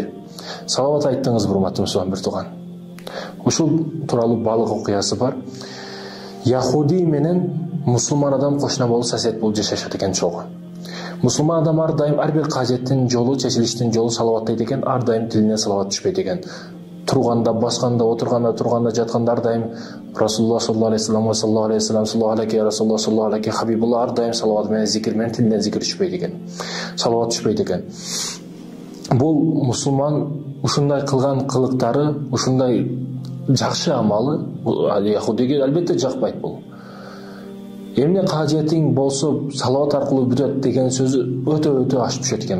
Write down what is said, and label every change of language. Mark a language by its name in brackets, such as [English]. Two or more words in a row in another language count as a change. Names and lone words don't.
[Kyrgyz] Салават айттыңыз, урматтуу мусулман бир тууган. Ушул тууралуу балык окуясы бар. Яхуди менен мусулман адам кошуна болуп сосед болуп жашашат экен чогуу. Мусулман адам ар дайым ар бир кажеттин жолу, чечилиштин жолу салаваттайт экен, ар дайым тилине салават түшпөйт экен. Турганда, басканда, отурганда, турганда, жатканда ар дайым [Arabic] رسول الله صلى الله عليه وسلم، صلى الله عليه وسلم، صلى الله عليه و رسول الله صلى الله عليه حبيب الله [Kyrgyz] ар дайым салават менен, зикир менен, тилинен зикир түшпөйт экен. Салават түшпөйт экен. Бул мусулман ушундай кылган кылыктары, ушундай жакшы амалы яхудиге албетте жакпайт бул. Эмне кажетиң болсо салават аркылуу бүтөт деген сөзү өтө ашып түшөт экен.